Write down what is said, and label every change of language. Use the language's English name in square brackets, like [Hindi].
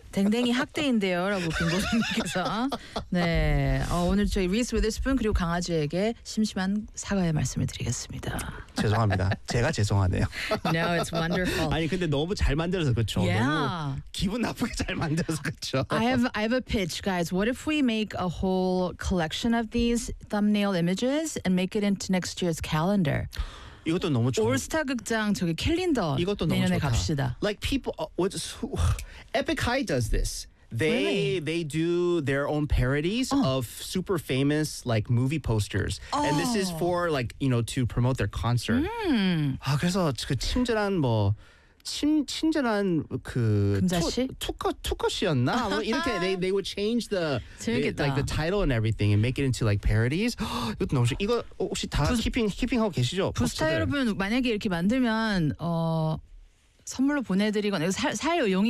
[Korean] 댕댕이 학대인데요, 라고 빙고님께서. 네. 오늘 저희 Reese Witherspoon 그리고 강아지에게 심심한 사과의 말씀을 드리겠습니다. 죄송합니다. 제가 죄송하네요. [English] No, it's wonderful. [Korean] 아니 근데 너무 잘 만들어서 그렇죠. [English] Yeah. [Korean] 너무 기분 나쁘게 잘 만들어서 그렇죠. [English] I have a pitch, guys. What if we make a whole collection of these thumbnail images and make it into next year's calendar? [Korean] 이것도 너무 좋아. 올스타 극장 저기 캘린더. 이것도 너무 내년에 좋다. 갑시다. [English] Like people, Epic High does this. They They do their own parodies of super famous like movie posters. Oh. And this is for like you know to promote their concert. Mm. [Korean] 그래서 그 친절한 뭐. 친절한 그 투컷이었나 뭐 이렇게 [English] they would change the title and everything and make it into like parodies. [Korean] 이거 혹시 다 keeping 하고 계시죠? 부스타 여러분 만약에 이렇게 만들면 선물로 보내드리거나 살 용의가